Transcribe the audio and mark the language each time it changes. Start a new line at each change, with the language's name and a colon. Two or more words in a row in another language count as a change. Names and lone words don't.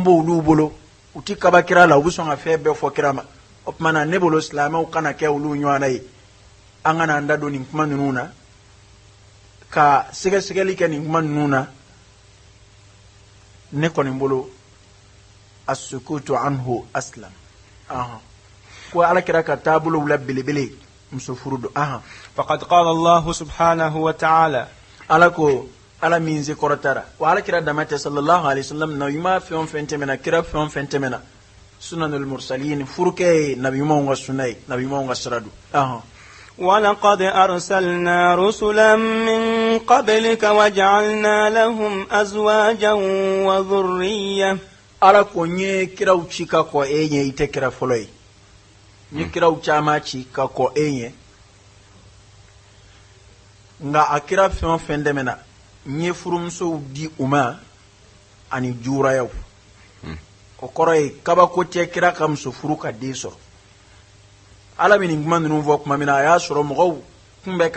Bambara: bɔ olu bolo u ti kaba kira la u bɛ sɔn ka fɛn bɛɛ fɔ kira ma o tuma na ne bolo silamɛw kana kɛ olu ɲɔgɔnna ye an kana an da don nin kuma ninnu na ka sɛgɛsɛgɛli kɛ nin kuma ninnu na ne kɔni bolo
Arabic: السكوت عنه أسلم
Bambara: ko ala kira ka taabolo la belebele muso furu do
Arabic: فقد قال الله سبحانه وتعالى
Bambara: ala ko ala min se kɔrɔtara wa ala kira damate
Arabic: صلى الله عليه وسلم
Bambara: na yuma fɛn fɛn tɛmɛna kira fɛn fɛn tɛmɛna
Arabic: سنن المرسلين
Bambara: furukɛ nabi ɲumanw ka sunna ye nabi ɲumanw ka sira do
Arabic: ولقد أرسلنا رسلا من قبلك وجعلنا لهم أزواجا وذرية
Bambara: ala ko n ye kiraw ci ka kɔ e ɲɛ i tɛ kira fɔlɔ ye n ye kiraw caman ci ka kɔ e ɲɛ nka a kira fɛn o fɛn tɛmɛna n ye furumusow di u ma ani juurayaw o kɔrɔ ye kabako tɛ kira ka muso furu ka den sɔrɔ ala bɛ nin kuma ninnu fɔ tuma min na a y'a sɔrɔ mɔgɔw tun bɛ